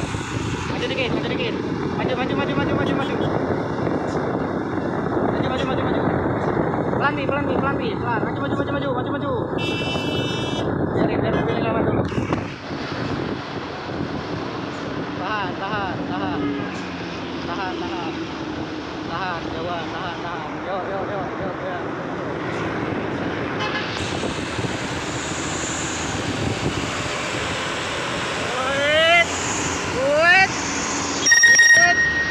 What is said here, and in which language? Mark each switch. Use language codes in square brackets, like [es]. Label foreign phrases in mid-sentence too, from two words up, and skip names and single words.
[id] Maju dikit, maju dikit. Maju, maju, maju, maju, maju, maju. Maju, maju, maju, maju. Pelan nih, pelan nih, pelan nih. Pelan. Maju, maju, maju, maju, maju, maju. Biar mobilnya lewat dulu. Tahan, tahan, tahan. Tahan, tahan. Tahan, Jawa, tahan, tahan. Yuk, yuk, yuk, yuk, yuk. [en] Wait, wait, wait.